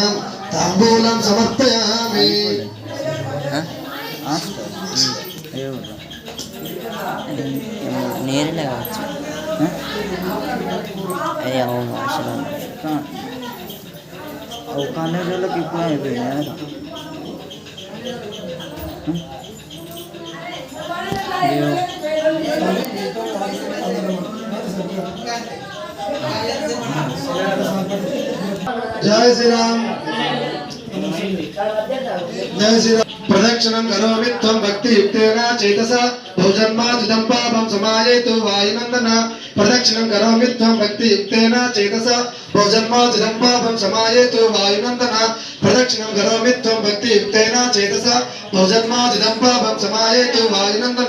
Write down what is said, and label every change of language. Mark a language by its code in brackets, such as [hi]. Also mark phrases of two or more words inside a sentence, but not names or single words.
[sa] ताम्बूलं समर्पयामि। [te] నేరుగా కావచ్చు అయ్యా అసలు ఒక రోజులకి ఇప్పుడు అయిపోయినాయి [sa] जय श्री राम। जय श्री राम। प्रदक्षिणं करोमि त्वं भक्तियुक्तेन चेतसा बहुजन्मादिदं पापं समायतु वायुनन्दन। प्रदक्षिणं करोमि त्वं भक्तियुक्तेन चेतसा बहुजन्मादिदं पापं समायतु वायुनन्दन। प्रदक्षिणं करोमि त्वं भक्तियुक्तेन चेतसा बहुजन्मादिदं पापं समायतु वायुनन्दन।